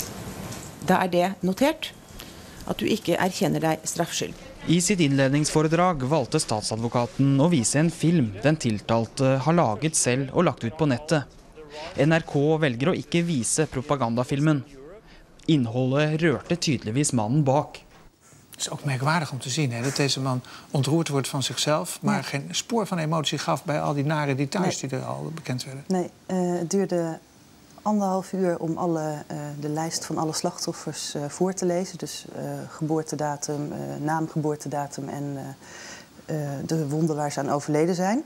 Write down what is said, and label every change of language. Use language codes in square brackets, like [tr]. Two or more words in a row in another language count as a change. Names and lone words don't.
[no] Da er det notert, at du ikke erkjenner deg straffskyld. I sitt innledningsforedrag valgte statsadvokaten å vise en film den tiltalte har laget selv og lagt ut på nettet. NRK velger å ikke vise propagandafilmen. Innholdet rørte tydeligvis mannen bak. [nl] Het is ook merkwaardig om te zien hè, dat deze man ontroerd wordt van zichzelf, maar geen spoor van emotie gaf bij al die nare details die er al bekend werden. Nee, het duurde 1,5 uur om de lijst van alle slachtoffers voor te lezen. Dus geboortedatum, naam, geboortedatum en de wonden waar ze aan overleden zijn.